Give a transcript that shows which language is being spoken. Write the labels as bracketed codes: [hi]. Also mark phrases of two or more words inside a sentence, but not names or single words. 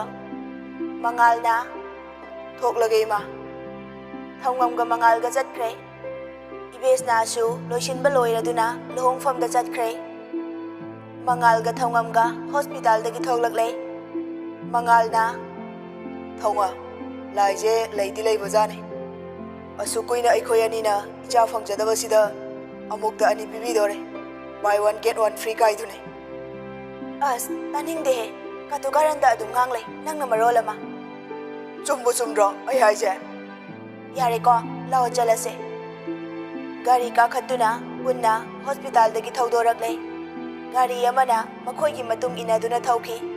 [mni] ꯃꯉꯥꯜꯅ ꯊꯣꯛꯂꯒꯦ ꯏꯃꯥ ꯊꯧꯉꯝꯒ ꯃꯉꯥꯜꯒ ꯆꯠꯈ꯭ꯔꯦ ꯏꯕꯦꯁꯅꯥꯁꯨ ꯂꯣꯏꯁꯤꯟꯕ ꯂꯣꯏꯔꯗꯨꯅ ꯂꯨꯍꯣꯡꯐꯝꯗ ꯆꯠꯈ꯭ꯔꯦ ꯃꯉꯥꯜꯒ ꯊꯧꯉꯝꯒ ꯍꯣꯁꯄꯤꯇꯥꯜꯗꯒꯤ ꯊꯣꯛꯂꯛꯂꯦ ꯃꯉꯥꯜꯅ ꯊꯧꯉꯝ ꯂꯥꯏꯁꯦ ꯂꯩꯗꯤ ꯂꯩꯕꯖꯥꯠꯅꯤ ꯑꯁꯨꯛ ꯀꯨꯏꯅ ꯑꯩꯈꯣꯏ ꯑꯅꯤꯅ ꯏꯆꯥ ꯐꯪꯖꯗꯕꯁꯤꯗ ꯑꯃꯨꯛꯇ 2 ꯄꯤꯕꯤꯗꯣꯔꯦ [en] buy 1 get 1 free [mni] ꯀꯥꯏꯗꯨꯅꯤ ꯑꯁ ꯇꯥꯅꯤꯡꯗꯦꯍꯦ ꯀꯥꯇꯨ ꯀꯥꯔꯟꯗ ꯑꯗꯨꯝ ꯉꯥꯡꯂꯩ ꯅꯪꯅ ꯃꯔꯣꯜ ꯑꯃ ꯆꯨꯝꯗ꯭ꯔꯣ ꯑꯩ ꯍꯥꯏꯁꯦ ꯌꯥꯔꯦꯀꯣ ꯂꯥꯛꯑꯣ ꯆꯠꯂꯁꯦ ꯒꯥꯔꯤ ꯀꯥꯈꯠꯇꯨꯅ ꯄꯨꯟꯅ ꯍꯣꯁꯄꯤꯇꯥꯜꯗꯒꯤ ꯊꯧꯗꯣꯔꯛꯂꯦ ꯒꯥꯔꯤ ꯑꯃꯅ ꯃꯈꯣꯏꯒꯤ ꯃꯇꯨꯡ ꯏꯟꯅꯗꯨꯅ ꯊꯧꯈꯤ